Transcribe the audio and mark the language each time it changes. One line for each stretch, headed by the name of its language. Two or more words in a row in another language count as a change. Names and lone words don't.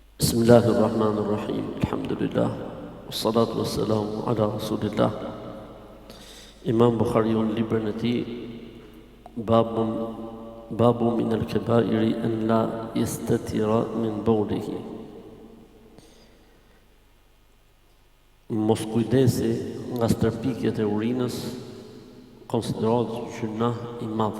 Arabic: بسم الله الرحمن الرحيم الحمد لله والصلاة والسلام على رسول الله
Albanian: Imam Bukhariu në librin e tij
Arabic: باب من الكبائر أن لا يستتر من بوله.
Albanian: Mos kujdesi nga stërpikjet e urinës konsiderohet gjuna i madh.